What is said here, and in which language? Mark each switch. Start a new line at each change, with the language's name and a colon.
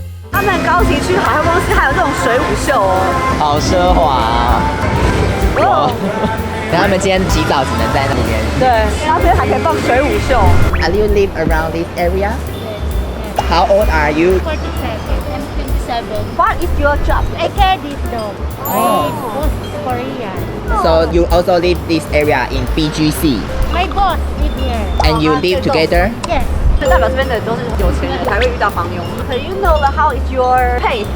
Chinese: 他们高级区海货公司还有这种水舞秀哦，好奢华啊！哦，然后他们今天洗澡只能在那里面。对，然后这边还可以放水舞秀。
English: Are you live around this area? How old are you? 47. I'm 27. What is your job? I care this dog. Oh. My boss is Korean. So you also live this area in BGC, My boss live here. and you live together? Yes.
Chinese: 就代表这边的人都是有钱人，才会遇到房佣。
English: So you know how is your pay?